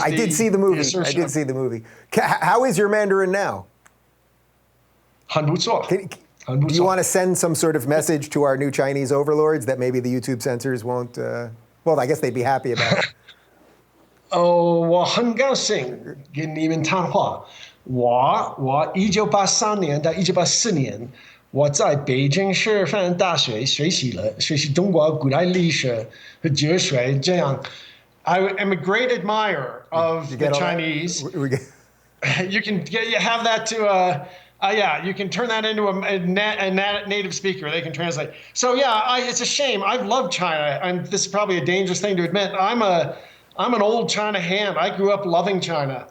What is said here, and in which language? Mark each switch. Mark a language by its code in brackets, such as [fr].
[en] I did see the movie. How is your Mandarin now? [zh] 很不错. [en] Do you want to send some sort of message to our new Chinese overlords that maybe the YouTube censors won't, well, I guess they'd be happy about it. [zh] 我很高兴跟你们谈话。我1983年到1984年，我在北京师范大学学习中国古代历史和哲学。这样 [en] I am a great admirer of the Chinese. You have that to you can turn that into a native speaker. They can translate. So it's a shame. I've loved China, and this is probably a dangerous thing to admit. I'm an old China ham. I grew up loving China.